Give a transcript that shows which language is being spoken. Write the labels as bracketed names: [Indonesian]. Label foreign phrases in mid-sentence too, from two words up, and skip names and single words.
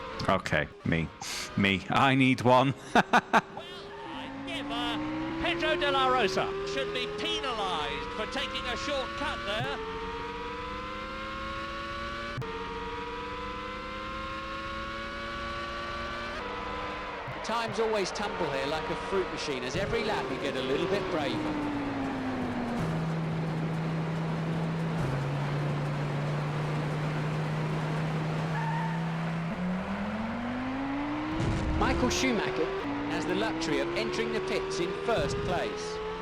[English] Okay, me. I need one. Well, I never. Pedro de la Rosa should be penalised for taking a shortcut there. Times always tumble here like a fruit machine. As every lap you get a little bit braver. Michael Schumacher has the luxury of entering the pits in first place.